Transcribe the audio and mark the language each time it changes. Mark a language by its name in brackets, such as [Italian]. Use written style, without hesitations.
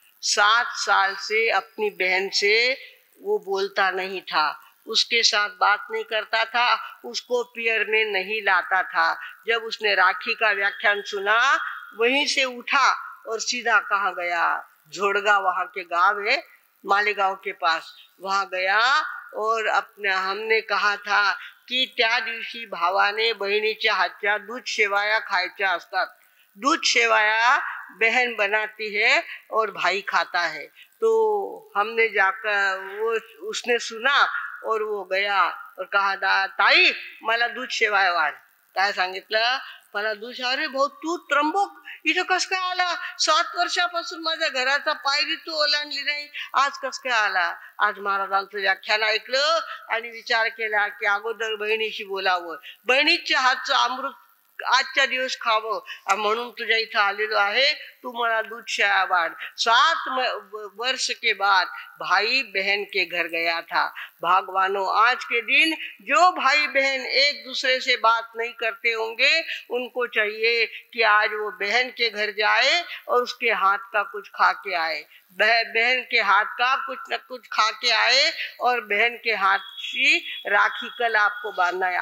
[Hindi] 7 साल से अपनी बहन से वो बोलता नहीं था, उसके साथ बात नहीं करता था, उसको पियर में नहीं लाता था। जब उसने राखी का व्याख्यान सुना वहीं से उठा और सीधा कहाँ गया, झोड़गा वहां के गांव है मालेगांव के पास, वहां गया। और हमने कहा था की [Marathi] त्या दिवशी भावाने बहिणीच्या हातच्या दूध शेवाया खायच्या असतात। [Hindi] दूध शेवाया बहन बनाती है और भाई खाता है। तो हमने जाकर उसने सुना और वो गया और कहा [Marathi] ताई मला दूध शेवाया वाढ। काय सांगितलं, मला दूध, अरे भाऊ तू त्र्यंबक इथं कस काय आला, 7 वर्षापासून माझ्या घराचा पायरी तू ओलांडली नाही, आज कस काय आला। आज महाराजांचं व्याख्यान ऐकलं आणि विचार केला की अगोदर बहिणीशी बोलावं, बहिणीच्या हातचं अमृत आजच्या दिवस खावं, म्हणून तुझ्या इथं आलेलो आहे, तू मला दूध शेवाया वाढ। [Hindi] 7 वर्ष के बाद भाई बहन के घर गया था। भगवानों आज के दिन जो भाई बहन एक दूसरे से बात नहीं करते होंगे उनको चाहिए कि आज वो बहन के घर जाए और उसके हाथ का कुछ खा के आए, बहन के हाथ का कुछ न कुछ खा के आए, और बहन के हाथ की राखी कल आपको बांधना है।